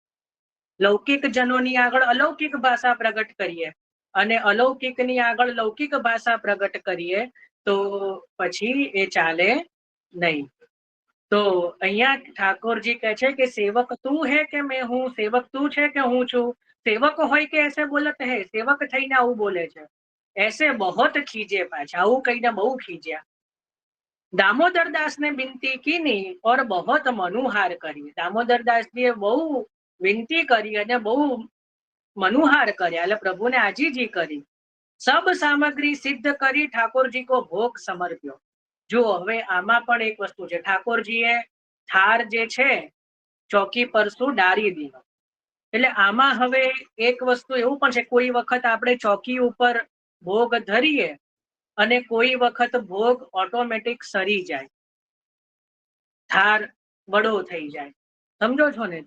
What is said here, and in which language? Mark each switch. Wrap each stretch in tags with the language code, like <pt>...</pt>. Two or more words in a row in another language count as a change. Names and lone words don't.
<gu>લૌકિક જનોની આગળ અલૌકિક ભાષા પ્રગટ કરીએ અને અલૌકિકની આગળ લૌકિક ભાષા પ્રગટ કરીએ તો પછી એ ચાલે નહીં। તો અહીંયા ઠાકોરજી કહે છે કે સેવક</gu> <hi>तू है के मैं हूं?</hi> <gu>સેવક તું છે કે હું છું? સેવક હોય કે</gu> <bra>ऐसे बोलत है,</bra> <gu>સેવક થઈને આવું બોલે છે।</gu> <bra>ऐसे बहुत खींचे, पाछा</bra> <gu>આવું કહીને બહુ ખીજ્યા।</gu> <bra>दामोदर दास ने विनती कीनी और बहुत मनुहार करी। दामोदर दास जी बहु विनती करी</bra> <gu>અને બહુ મનુહાર કર્યા, એટલે પ્રભુને આજીજી કરી।</gu> <bra>सब सामग्री सिद्ध करी ठाकोरजी को भोग समर्प्यो।</bra> <gu>જો હવે આમાં પણ એક વસ્તુ છે, ઠાકોરજીએ થાર જે છે ચોકી પર શું ડારી દીધો, એટલે આમાં હવે એક વસ્તુ એવું પણ છે, કોઈ વખત આપણે ચોકી ઉપર ભોગ ધરીએ અને કોઈ વખત ભોગ ઓટોમેટિક સરી જાય, થાર વડો થઈ જાય, સમજો છો ને?</gu>